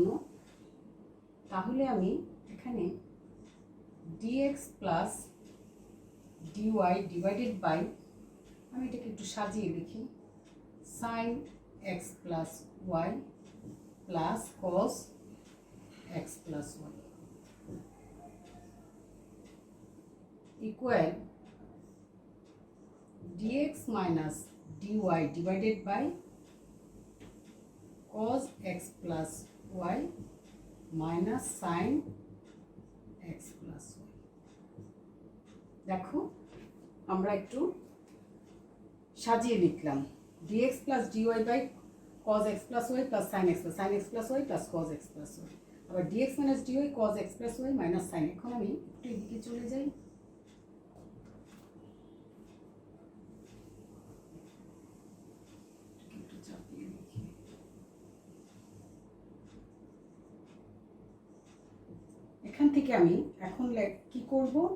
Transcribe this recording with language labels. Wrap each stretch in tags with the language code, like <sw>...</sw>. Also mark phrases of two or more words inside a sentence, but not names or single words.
<bn>তাহলে আমি এখানে</bn> <en>dx plus dy divided by,</en> <bn>আমি এটাকে একটু সাজিয়ে লিখি,</bn> <en>sin x plus y plus cos x plus y equal dx minus dy divided by cos x plus y minus sin x plus y।</en> <bn>দেখো আমরা একটু সাজিয়ে লিখলাম</bn> <en>dx plus dy by cos x plus y plus sin x plus y plus cos x plus y, আবার dx minus dy cos x plus y minus sin।</en> <bn>এখন আমি একটু এদিকে চলে যাই, এখান থেকে আমি এখন কি করব?</bn>